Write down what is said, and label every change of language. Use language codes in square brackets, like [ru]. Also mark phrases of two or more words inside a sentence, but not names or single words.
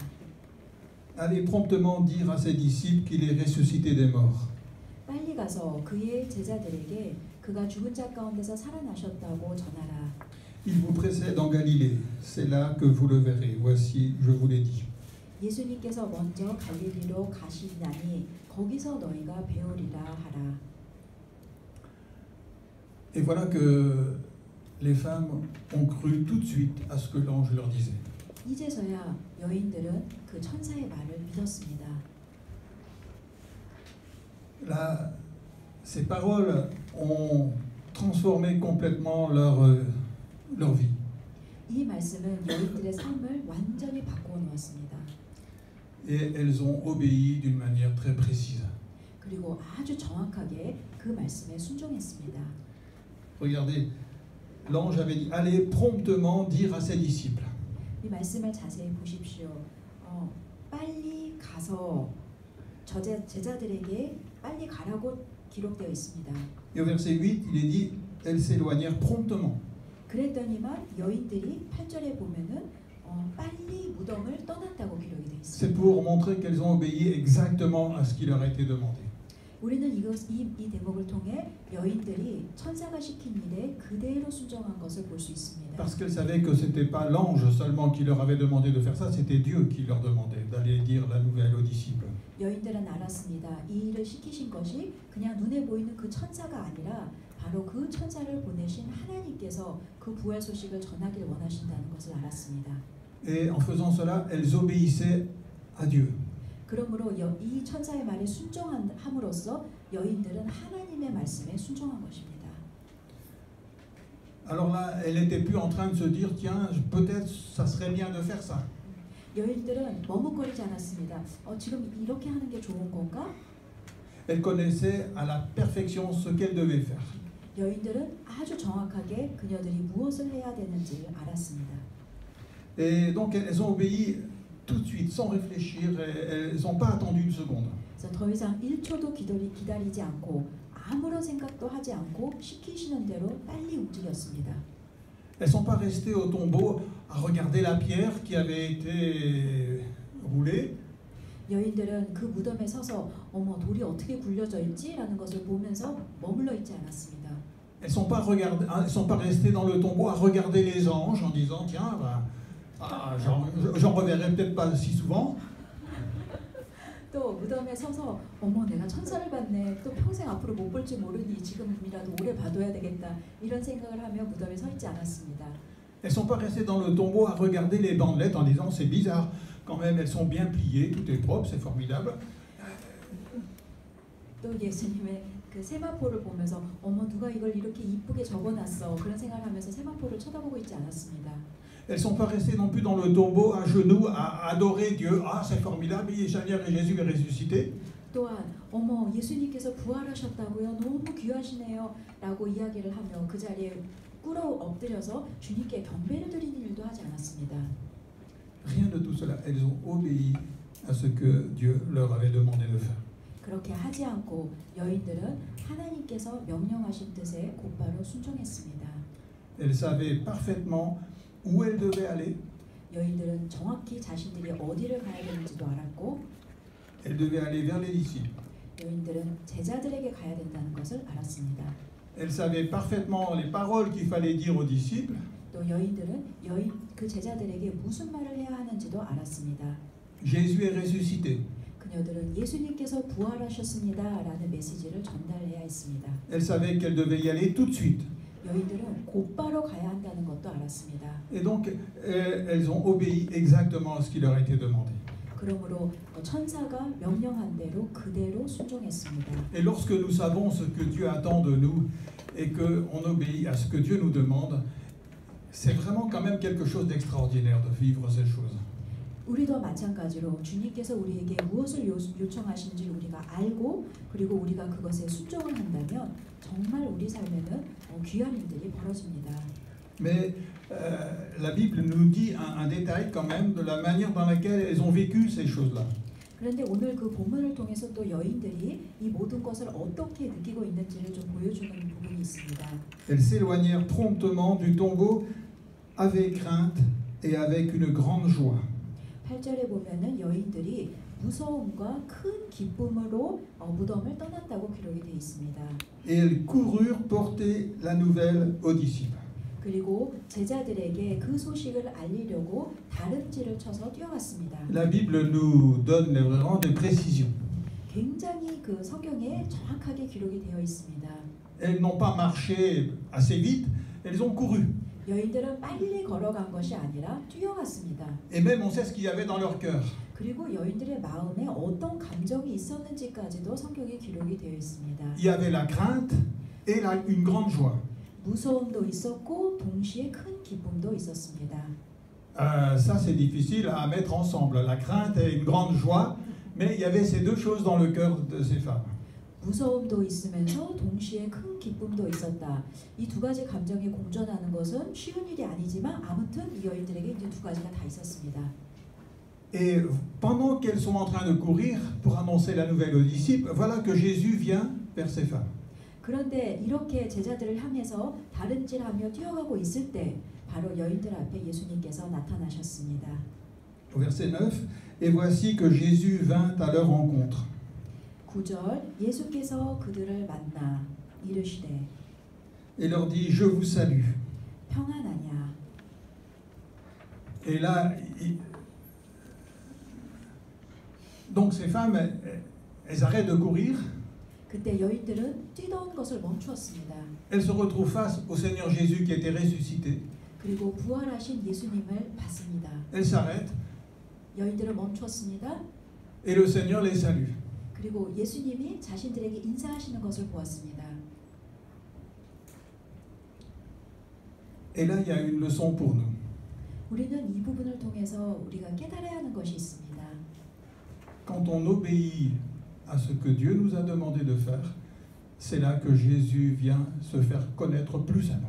[fr] Allez promptement dire à ses disciples qu'il est ressuscité des morts. [ko] 빨리 가서 그의 제자들에게 그가 죽은 자 가운데서 살아나셨다고 전하라. [fr] Il vous précède en Galilée, c'est là que vous le verrez. Voici, je vous l'ai dit. [ko] 예수님께서 먼저 갈릴리로 가시나니 거기서 너희가 배우리라 하라. [fr] Et voilà que les femmes ont cru tout de suite à ce que l'ange leur disait. [ko] 이제서야 여인들은 그 천사의 말을 믿었습니다. [fr] Là, ces paroles ont transformé complètement leur vie. [ko] 이 말씀은 여인들의 삶을 완전히 바꾸어 놓았습니다. [fr] Et elles ont obéi d'une manière très précise. [ko] 그리고 아주 정확하게 그 말씀에 순종했습니다. [fr] Regardez, l'ange avait dit, allez promptement dire à ses disciples. [ko] 이 말씀을 자세히 보십시오. 빨리 가서 제자들에게 빨리 가라고 기록되어 있습니다. [fr] Et au verset 8, il est dit, elles s'éloignèrent promptement. [ko] 그랬더니만 여인들이 8절에 보면은 빨리 무덤을 떠났다고 기록이 되어 [fr] C'est [ko] 있습니다. [fr] pour montrer qu'elles ont obéi exactement à ce qui leur a été demandé. [ko] 우리는 이 대목을 통해 여인들이 천사가 시킨 일에 그대로 순종한 것을 볼 수 있습니다. [fr] Parce qu'elles savaient que c'était pas l'ange seulement qui leur avait demandé de faire ça, c'était Dieu qui leur demandait d'aller dire la nouvelle aux disciples. [ko] 여인들은 알았습니다. 이 일을 시키신 것이 그냥 눈에 보이는 그 천사가 아니라 바로 그 천사를 보내신 하나님께서 그 부활 소식을 전하길 원하신다는 것을 알았습니다. [fr] Et en faisant cela, elles obéissaient à Dieu. [ko] 그러므로 이 천사의 말에 순종함으로써 여인들은 하나님의 말씀에 순종한 것입니다. [fr] Alors là, elle n'était plus en train de se dire, tiens, peut-être ça serait bien de faire ça. [ko] 여인들은 머뭇거리지 않았습니다. 지금 이렇게 하는 게 좋은 건가? [fr] Elle connaissait à la perfection ce qu'elle devait faire. [ko] 여인들은 아주 정확하게 그녀들이 무엇을 해야 되는지를 알았습니다. [fr] Et donc elles ont obéi tout de suite, sans réfléchir, elles n'ont pas attendu une seconde. [ko] 그래서 더 이상 1초도 기다리지 않고 아무런 생각도 하지 않고 시키시는 대로 빨리 움직였습니다. [fr] Elles ne sont pas restées au tombeau à regarder la pierre qui avait été roulée. [ko] 여인들은 그 무덤에 서서 돌이 어떻게 굴려져 있지라는 것을 보면서 머물러 있지 않았습니다. [fr] Elles ne sont pas restées dans le tombeau à regarder les anges en disant tiens, j'en reverrai peut-être pas si souvent. [ko] 또 무덤에 서서 내가 천사를 봤네. 또 평생 앞으로 못 볼지 모르니 지금이라도 오래 봐둬야 되겠다. 이런 생각을 하며 무덤에 서 있지 않았습니다. [fr] Elles ne sont pas restées dans le tombeau à regarder les bandelettes en disant c'est bizarre. Quand même, elles sont bien pliées, tout est propre, c'est formidable. [ko] 또 예수님의 그 세마포를 보면서 누가 이걸 이렇게 이쁘게 접어놨어. 그런 생각을 하면서 세마포를 쳐다보고 있지 않았습니다. [fr] Elles ne sont pas restées non plus dans le tombeau à genoux à adorer Dieu. Ah, c'est formidable, Jésus est ressuscité. [ko] 또한 예수님께서 부활하셨다고요. 너무 귀하시네요. 라고 이야기를 하며 그 자리에 꿇어 엎드려서 주님께 경배를 드리는 일도 하지 않았습니다. [fr] Rien de tout cela. Elles ont obéi à ce que Dieu leur avait demandé de faire. [ko] 그렇게 하지 않고 여인들은 하나님께서 명령하신 뜻에 곧바로 순종했습니다. [fr] Elles savaient parfaitement où elles devaient aller. [ko] 여인들은 정확히 자신들이 어디를 가야 되는지도 알았고, [fr] Elles devaient aller vers les disciples. [ko] 여인들은 제자들에게 가야 된다는 것을 알았습니다. [fr] Elles savaient parfaitement les paroles qu'il fallait dire aux disciples. [ko] 또 여인들은 그 제자들에게 무슨 말을 해야 하는지도 알았습니다. [fr] Jésus est ressuscité. [ko] 그녀들은 예수님께서 부활하셨습니다라는 메시지를 전달해야 했습니다. [fr] Elles savaient qu'elles devaient y aller tout de suite. [ko] 여인들은 곧바로 가야 한다는 것도 알았습니다. [fr] Et donc, elles ont obéi exactement à ce qui leur a été demandé. [ko] 그러므로 천사가 명령한 대로 그대로 순종했습니다. [fr] Et lorsque nous savons ce que Dieu attend de nous et qu'on obéit à ce que Dieu nous demande, c'est vraiment quand même quelque chose d'extraordinaire de vivre ces choses. [ko] 우리도 마찬가지로 주님께서 우리에게 무엇을 요청하신지 우리가 알고 그리고 우리가 그것에 순종을 한다면 정말 우리 삶에는 귀한 일들이 벌어집니다. [fr] Mais la Bible nous dit un détail quand même de la manière dans laquelle elles ont vécu ces choses-là. [ko] 그런데 오늘 그 본문을 통해서 또 여인들이 이 모든 것을 어떻게 느끼고 있는지를 좀 보여주는 부분이 있습니다. [fr] Elles s'éloignèrent promptement du tombeau avec crainte et avec une grande joie. [ko] 8절에 보면은 여인들이 무서움과 큰 기쁨으로 무덤을 떠났다고 기록이 되어 있습니다. [fr] Et elles coururent porter la nouvelle aux disciples. [ko] 그리고 제자들에게 그 소식을 알리려고 다름질을 쳐서 뛰어갔습니다. [fr] La Bible nous donne vraiment des précisions. [ko] 굉장히 그 성경에 정확하게 기록이 되어 있습니다. [fr] Elles n'ont pas marché assez vite, elles ont couru. [ko] 여인들은 빨리 걸어간 것이 아니라 뛰어갔습니다. [fr] Et même on sait ce qu'il y avait dans leur cœur. [ko] 그리고 여인들의 마음에 어떤 감정이 있었는지까지도 성경에 기록이 되어 있습니다. [fr] Il y avait la crainte et une grande joie. [ko] 무서움도 있었고 동시에 큰 기쁨도 있었습니다. [fr] Ça c'est difficile à mettre ensemble, la crainte et une grande joie, mais il y avait ces deux choses dans le cœur de ces femmes. [ko] 무서움도 있으면서 동시에 큰 기쁨도 있었다. 이 두 가지 감정이 공존하는 것은 쉬운 일이 아니지만 아무튼 이 여인들에게 이제 두 가지가 다 있었습니다. [fr] Et pendant qu'elles sont en train de courir pour annoncer la nouvelle aux disciples, voilà que Jésus vient vers ces femmes. [ko] 그런데 이렇게 제자들을 향해서 다름질하며 뛰어가고 있을 때 바로 여인들 앞에 예수님께서 나타나셨습니다. [fr] Au verset 9, et voici que Jésus vint à leur rencontre. [ko] 9절 예수께서 그들을 만나 이르시되 [fr] et leur dit « Je vous salue ». [ko] 평안하냐. [fr] Et là, donc ces femmes, elles arrêtent de courir, [ko] 그때 여인들은 뛰던 것을 멈추었습니다. [fr] elles se retrouvent face au Seigneur Jésus qui était ressuscité. [ko] 그리고 부활하신 예수님을 봤습니다. [fr] Elles s'arrêtent [ko] 여인들은 멈추었습니다. [fr] et le Seigneur les salue. [ko] 그리고 예수님이 자신들에게 인사하시는 것을 보았습니다. [fr] Et là, il y a une leçon pour nous. [ko] 우리는 이 부분을 통해서 우리가 깨달아야 하는 것이 있습니다. [fr] Quand on obéit à ce que Dieu nous a demandé de faire, c'est là que Jésus vient se faire connaître plus à nous.